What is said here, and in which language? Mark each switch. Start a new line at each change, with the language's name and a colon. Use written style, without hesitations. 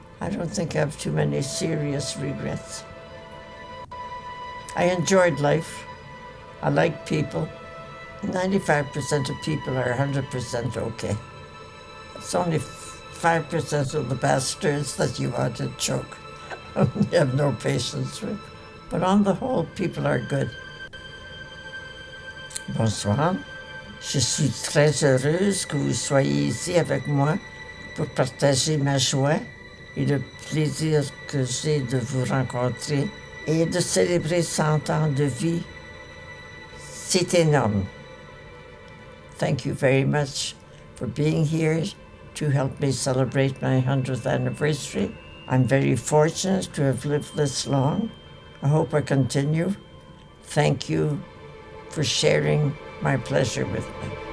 English: I don't think I have too many serious regrets. I enjoyed life. I like people. 95% of people are 100% okay. It's only 5% of the bastards that you want to choke. You have no patience with. But on the whole, people are good.
French: Bonsoir. Je suis très heureuse que vous soyez ici avec moi pour partager ma joie et le plaisir que j'ai de vous rencontrer et de célébrer 100 ans de vie. C'est énorme.
English: Thank you very much for being here to help me celebrate my 100th anniversary. I'm very fortunate to have lived this long. I hope I continue. Thank you for sharing my pleasure with me.